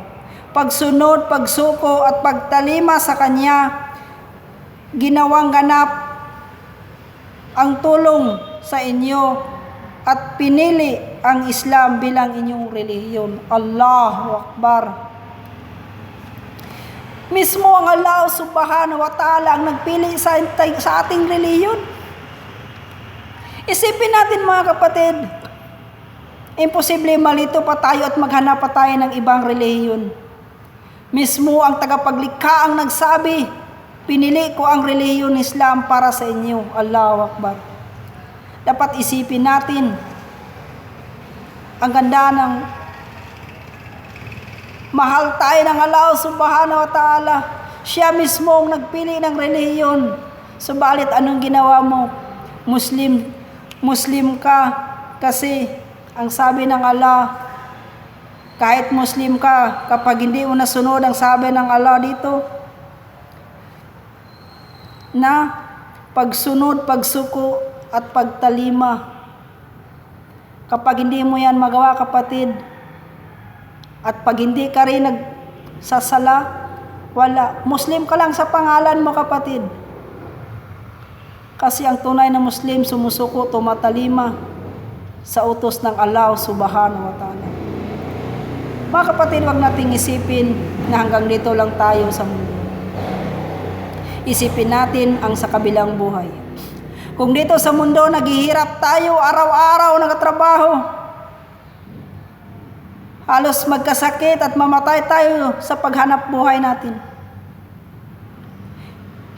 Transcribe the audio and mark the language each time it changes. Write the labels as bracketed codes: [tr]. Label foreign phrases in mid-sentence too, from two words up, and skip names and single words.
[tl] Pagsunod, pagsuko at pagtalima sa Kanya, ginawang ganap ang tulong sa inyo at pinili ang Islam bilang inyong relihiyon. [ar] الله أكبر. [tl] Mismo ang Allah [ar] سبحانه وتعالى [tl] ang nagpili sa ating relihiyon. Isipin natin, mga kapatid, imposible malito pa tayo at maghanap pa tayo ng ibang relihiyon. Mismo ang tagapaglikha ang nagsabi, pinili ko ang relihiyon Islam para sa inyo. [ar] الله أكبر. [tl] Dapat isipin natin ang ganda ng mahal tayo ng Allah [ar] سبحانه وتعالى. [tl] Siya mismo ang nagpili ng relihiyon. Subalit anong ginawa mo? Muslim ka kasi ang sabi ng Allah, kahit Muslim ka, kapag hindi mo nasunod ang sabi ng Allah dito, na pagsunod, pagsuko at pagtalima, kapag hindi mo yan magawa, kapatid, at pag hindi ka rin nagsasala, wala. Muslim ka lang sa pangalan mo, kapatid. Kasi ang tunay na Muslim, sumusuko, tumatalima sa utos ng Allah [ar] سبحانه وتعالى. [tl] Mga kapatid, huwag nating isipin na hanggang dito lang tayo sa mundo. Isipin natin ang sa kabilang buhay. Kung dito sa mundo, naghihirap tayo, araw-araw nagtatrabaho, halos magkasakit at mamatay tayo sa paghanap buhay natin.